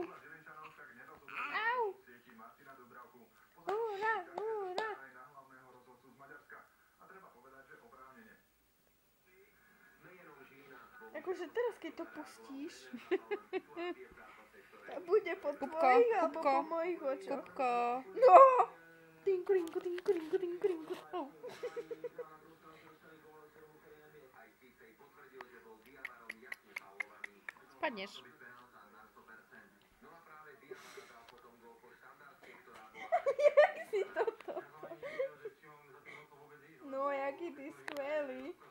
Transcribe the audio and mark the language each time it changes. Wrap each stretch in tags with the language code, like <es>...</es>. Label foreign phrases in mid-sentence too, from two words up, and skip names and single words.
<sk>Au. Hurá, hurá. Akože teraz, keď to pustíš, bude po tvojich alebo po mojich očoch. Kupko. No! Tinku, rinku, tinku, rinku, tinku, rinku. Oh. Spadneš. Jak si toto? No, jaký ty skvelý.</sk>